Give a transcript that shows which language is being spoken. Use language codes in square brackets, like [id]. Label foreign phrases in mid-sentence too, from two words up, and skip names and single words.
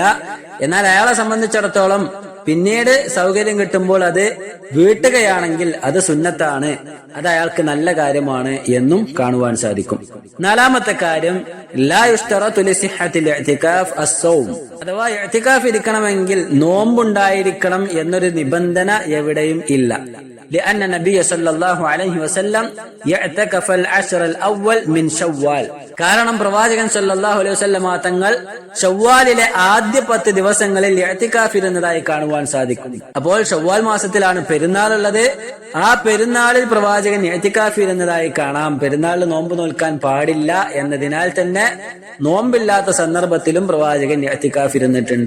[ml] എന്നാൽ അയാളെ സംബന്ധിച്ചിടത്തോളം പിന്നീട് സൗകര്യം കിട്ടുമ്പോൾ അത് വീട്ടുകയാണെങ്കിൽ അത് സുന്നത്താണ്, അത് അയാൾക്ക് നല്ല കാര്യമാണ് എന്നും കാണുവാൻ സാധിക്കും. നാലാമത്തെ കാര്യം, [ar] لا يشترط لصحة الاعتكاف الصوم, [ml] അഥവാ ഇഅ്തികാഫ് ഇരിക്കണമെങ്കിൽ നോമ്പുണ്ടായിരിക്കണം എന്നൊരു നിബന്ധന എവിടെയും ഇല്ല. [ar] لأن النبي صلى الله عليه وسلم يعتكف العشر الأول من شوال, [ml] കാരണം പ്രവാചകൻ [ar] صلى الله عليه وسلم [ml] തങ്ങൾ ഷവ്വാലിലെ ആദ്യ 10 ദിവസങ്ങളിൽ ഇഅ്തികാഫ് ഇരുന്നതായി കാണുവാൻ സാധിക്കും. അപ്പോൾ ഷവ്വാൽ മാസത്തിലാണ് പെരുന്നാൾ ഉള്ളത്. ആ പെരുന്നാളിൽ പ്രവാചകൻ ഇഅ്തികാഫ് ഇരുന്നതായി കാണാം. പെരുന്നാളിൽ നോമ്പ് നോൽക്കാൻ പാടില്ല എന്നതിനാൽ തന്നെ നോമ്പില്ലാത്ത സന്ദർഭത്തിലും പ്രവാചകൻ ഇഅ്തികാഫ് ഇരുന്നിട്ടുണ്ട്.